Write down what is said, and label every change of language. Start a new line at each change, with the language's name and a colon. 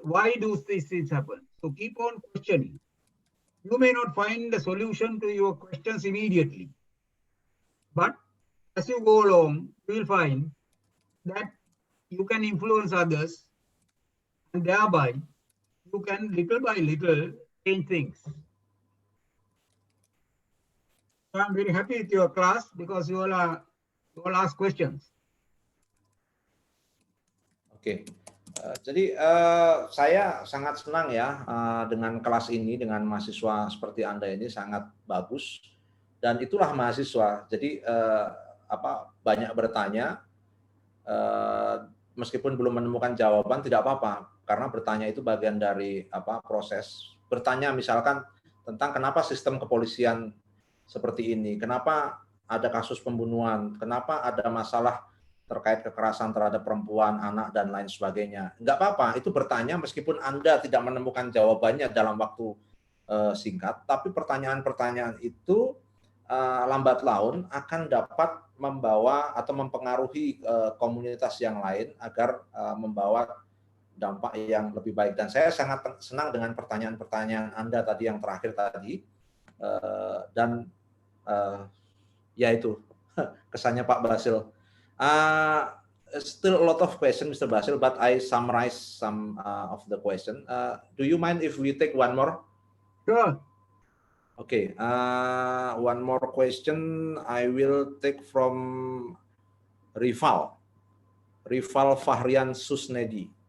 English: Why do these things happen? So keep on questioning. You may not find the solution to your questions immediately, but as you go along, you will find that you can influence others, and thereby you can little by little change things. So I'm very happy with your class because you all ask questions.
Indonesian: Oke, jadi saya sangat senang ya dengan kelas ini, dengan mahasiswa seperti Anda ini sangat bagus, dan itulah mahasiswa. Jadi banyak bertanya, meskipun belum menemukan jawaban tidak apa-apa, karena bertanya itu bagian dari proses. Bertanya misalkan tentang kenapa sistem kepolisian seperti ini, kenapa ada kasus pembunuhan, kenapa ada masalah terkait kekerasan terhadap perempuan, anak, dan lain sebagainya. Enggak apa-apa, itu bertanya meskipun Anda tidak menemukan jawabannya dalam waktu singkat, tapi pertanyaan-pertanyaan itu lambat laun akan dapat membawa atau mempengaruhi komunitas yang lain agar membawa dampak yang lebih baik. Dan saya sangat senang dengan pertanyaan-pertanyaan Anda tadi yang terakhir tadi, dan ya itu kesannya Pak Basil.
English: Still a lot of questions, Mr. Basil, but I summarize some of the question. Do you mind if we take one more? Sure. Okay, one more question I will take from Rival Fahrian Susnedi.